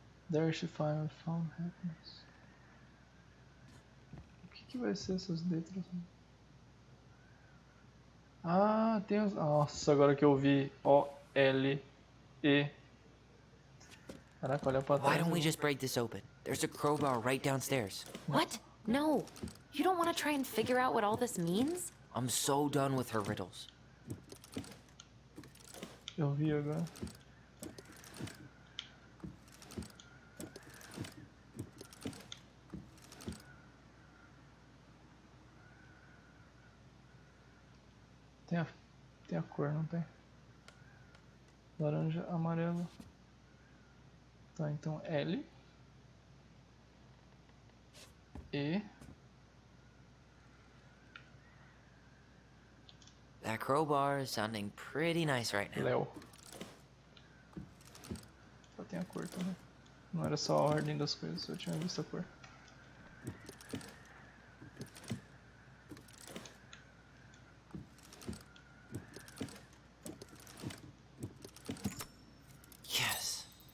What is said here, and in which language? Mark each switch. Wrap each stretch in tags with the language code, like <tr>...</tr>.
<en>There she finally found happiness.</en> <pt>O que vai ser essas letras? Ah, tem os... Nossa, agora que eu vi O-L-E. Caraca, olha pra trás.</pt> <en>Why don't we just break this open? There's a crowbar right downstairs. What? No. You don't want to try and figure out what all this means? I'm so done with her riddles.</en> <pt>Eu vi agora. Tem a cor, não tem? Laranja, amarelo. Tá, então L E.</pt> <en>That crowbar is sounding pretty nice right now.</en> <pt>Léo. Só tem a cor também. Não era só a ordem das coisas, eu tinha visto a cor.</pt> <en>Yes.</en>